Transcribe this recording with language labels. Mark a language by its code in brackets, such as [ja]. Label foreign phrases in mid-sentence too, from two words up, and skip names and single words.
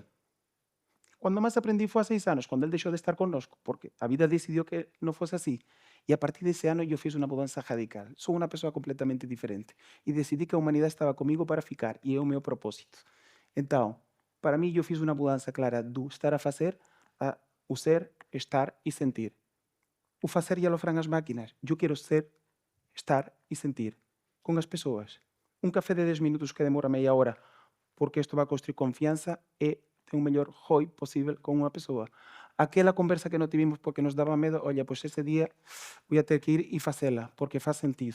[gl] Cando máis aprendí foi a 6 anos, cando él deixou de estar connosco, porque a vida decidiu que non fose así. E a partir dese ano eu fiz unha mudanza radical. Sou unha persoa completamente diferente e decidí que a humanidade estaba comigo para ficar e é o meu propósito. Entón, para mí eu fiz unha mudanza clara do estar a facer a o ser estar e sentir. [pt] O fazer já lo farão as máquinas. Eu quero ser, estar e sentir com as pessoas. Um café de 10 minutos que demora meia hora, porque isto vai construir confiança e ter um melhor ROI possível com uma pessoa. Aquela conversa que não tivemos porque nos dava medo, olha, pois esse dia vou ter que ir e fazê-la, porque faz sentido.